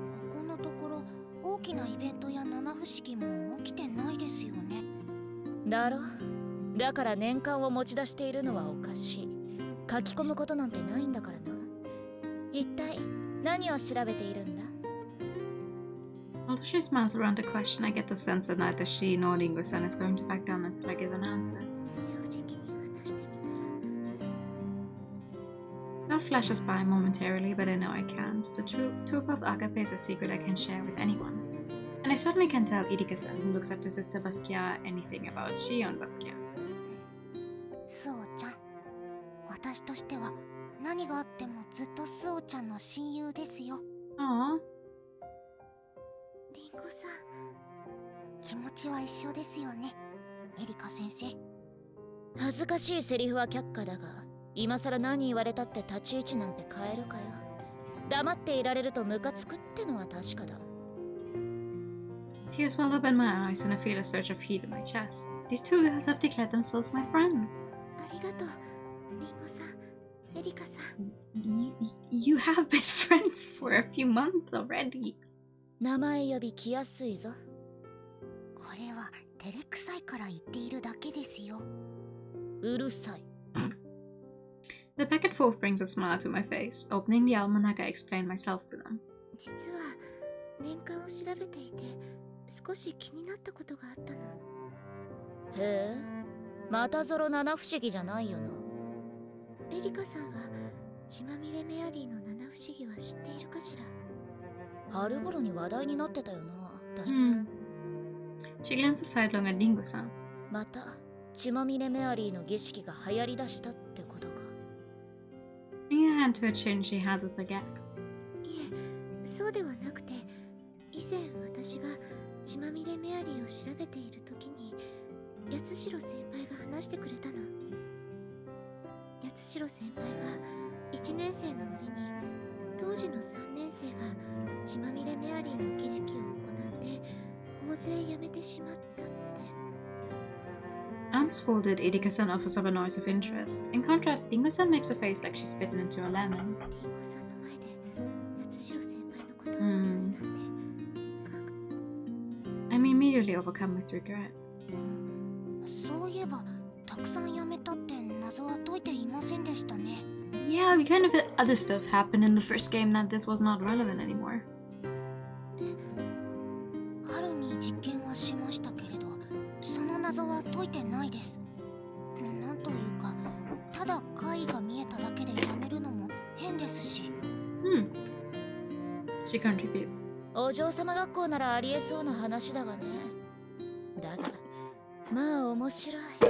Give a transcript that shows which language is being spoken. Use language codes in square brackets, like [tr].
[ja] ここのところ大きなイベントや七不思議も起きてないですよね。だろ。だから年間を持ち出しているのはおかしい。書き込むことなんてないんだからな。一体何を調べているんだ？ [en] Although she smiles around the question, I get the sense that neither she nor Ringo-san is going to back down until I give an answer. [ja] 正直に話してみたら。 [en] That flashes by momentarily, but I know I can't. The truth of Agape is a secret I can share with anyone. And I certainly can't tell Irika-san, who looks up to Sister Basquiat, anything about Shio and Basquiat. [ja] スオちゃん、私としては何があってもずっとスオちゃんの親友ですよ。 Aww. リンゴさん、気持ちは一緒ですよね、エリカ先生。恥ずかしいセリフは却下だが、今さら何言われたって立ち位置なんて変えるかよ。黙っていられるとムカつくってのは確かだ。 [en] Tears well up in my eyes and I feel a surge of heat in my chest. These two girls have declared themselves my friends. [ja] ありがとう、リンゴさん、エリカさん。 [en] You have been friends for a few months already. [ja] 名前呼び来やすいぞ。これは照れくさいから言っているだけですよ。うるさい。 [en] The back and forth brings a smile to my face. Opening the almanac, I explain myself to them. [ja] 実は年間を調べていて少し気になったことがあったの。へえ、またゾロ七不思議じゃないよな。エリカさんは血まみれメアリーの七不思議は知っているかしら。春頃に話題になってたよな。確か。 [en] She glances sidelong at Ringo-san. [ja] また血まみれメアリーの儀式が流行りだしたってことか。 [en] Putting a hand to her chin, she hazards a guess. [ja] いえ、そうではなくて、以前私が血まみれメアリーを調べている時に八代先輩が話してくれたの。八代先輩が1年生の折に当時の3年生が血まみれメアリーの儀式を行って大勢辞めてしまったって。 [en] Arms folded, Irika-san offers up a noise of interest. In contrast, Ringo-san makes a face like she's bitten into a lemon. [ja] リンゴさんの前で八代先輩のことを話すなんて。 [en] I'm immediately overcome with regret. [ja] そういえばたくさん辞めたって謎は解いていませんでしたね。 [en] Yeah, we kind of had other stuff happen in the first game that this was not relevant anymore. [ja] 春に実験はしましたけれど、その謎は解いてないです。なんというか、ただ怪異が見えただけで辞めるのも変ですし。 [en] She contributes. [ja] お嬢様学校ならありえそうな話だがね。だが、まあ面白い。